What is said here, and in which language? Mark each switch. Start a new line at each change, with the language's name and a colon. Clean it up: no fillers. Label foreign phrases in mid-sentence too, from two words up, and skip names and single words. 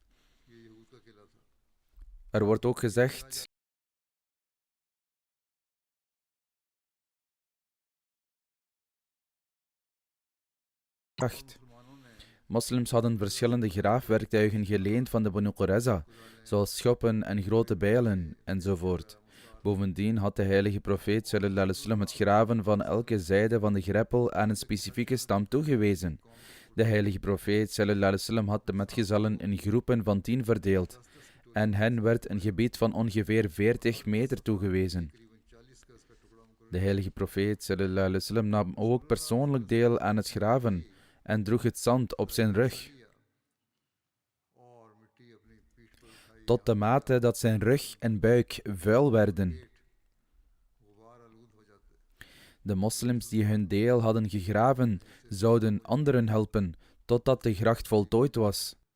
Dutch: Er wordt ook gezegd Moslims hadden verschillende graafwerktuigen geleend van de Banu Qurayza, zoals schoppen en grote bijlen enzovoort. Bovendien had de heilige profeet
Arabic: صلى الله عليه وسلم
Dutch: het graven van elke zijde van de greppel aan een specifieke stam toegewezen. De heilige profeet
Arabic: صلى الله عليه وسلم
Dutch: had de metgezellen in groepen van 10 verdeeld en hen werd een gebied van ongeveer 40 meter toegewezen. De heilige profeet
Arabic: صلى الله عليه وسلم
Dutch: nam ook persoonlijk deel aan het graven en droeg het zand op zijn rug, tot de mate dat zijn rug en buik vuil werden. De moslims die hun deel hadden gegraven, zouden anderen helpen, totdat de gracht voltooid was.